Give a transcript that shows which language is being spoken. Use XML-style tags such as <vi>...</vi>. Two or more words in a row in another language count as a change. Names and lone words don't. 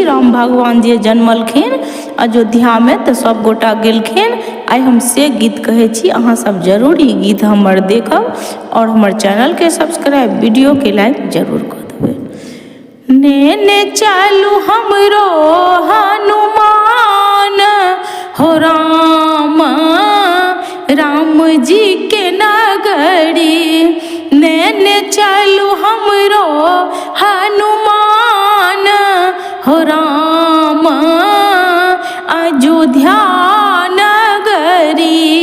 <mai>राम भगवान जे जन्मलखिन अयोध्या में तो सब गोटा गेलखिन। आई हम से गीत कहै छी। अहाँ सब जरूर ई गीत हमर देखब और हमर चैनल के सब्सक्राइब, वीडियो के लाइक जरूर कर देबै। नेने चलू हमरो हनुमान हो राम, राम जी के नगरी। नेने चलू हमरो हनुमान हो राम, अयोध्या नगरी।</mai>